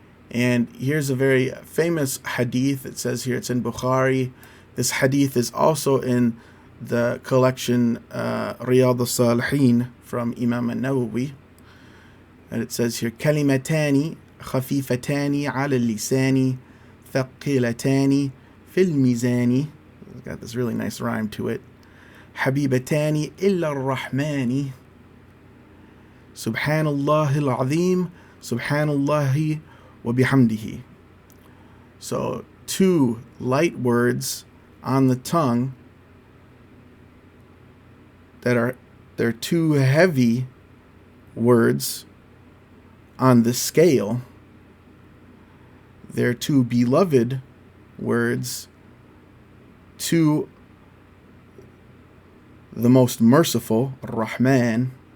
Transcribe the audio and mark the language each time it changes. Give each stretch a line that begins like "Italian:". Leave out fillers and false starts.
English: And here's a very famous hadith. It says here, it's in Bukhari. This hadith is also in the collection Riyadh al-Salihin from Imam al-Nawawi. And it says here,
Arabic: كلمتان خفيفتان على اللسان ثقيلتان في الميزان.
English: It's got this really nice rhyme to it.
Arabic: حبيبتان إلا الرحمن سبحان الله العظيم سبحان الله وبحمده.
English: So 2 light words on the tongue they're 2 heavy words on the scale. They're 2 beloved words to the most merciful, Rahman.